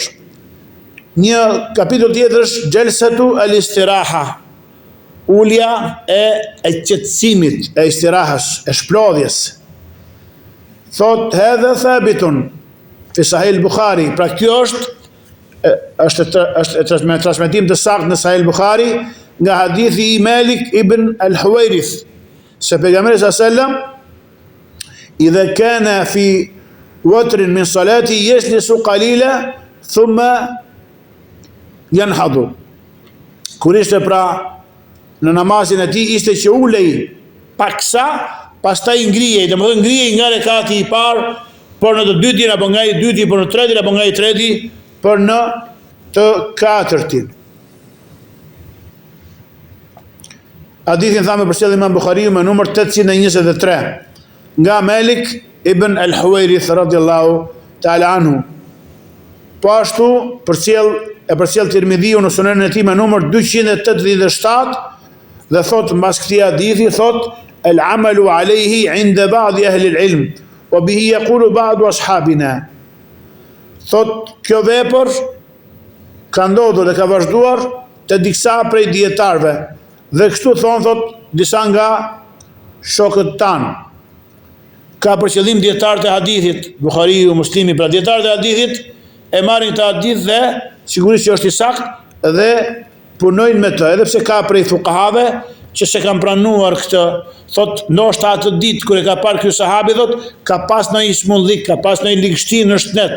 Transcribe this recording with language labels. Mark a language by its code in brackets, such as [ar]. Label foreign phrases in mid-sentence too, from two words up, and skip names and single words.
[sq] Një kapitull tjetër është Gjelsetu al-Istiraha, ulja e qetësimit, e istirahas, e shplodhjes. [ar] Thot هذا ثابت في صحيح البخاري, [sq] pra kjo është me transmetim të saktë në Sahih Bukhari nga hadithi i Malik ibn al-Huwairith se pejgamberi [ar] سلم إذا كان في وتر من صلاته يجلس قليلا ثم ينهض, [sq] kur ishte pra në namazin e tij ishte që ulej paksa, pastaj ngrihej, domethënë ngrihej nga rekati i parë por në të dytin apo nga i dyti por në tretin apo nga i treti për në të katërtin. Hadithin thamë për Imam Bukhariu me numër 823 nga Malik ibn al-Huwairith [ar] رضي الله تعالى عنه. [sq] Po ashtu përcjell Tirmidhiu në Sunenin e tij me numër 287 dhe thot mbas këtij hadithi thot [ar] العمل عليه عند بعض أهل العلم وبه يقول بعض أصحابنا. [sq] Thot kjo vepër ka ndodhur dhe ka vazhduar të disa prej dietarëve dhe kështu thonë thot disa nga shokët tanë. Ka për qëllim dietarët e hadithit, Buhariu, Muslimi, pra dietarët e hadithit e marrin këtë hadith dhe sigurisht që është i saktë dhe punojnë me të, edhe pse ka prej fuqahave që se kanë pranuar këtë, thot ndoshta atë ditë kur e ka parë ky sahabi thot ka pas ndonjë smundlik, ka pas ndonjë ligështi në shtet.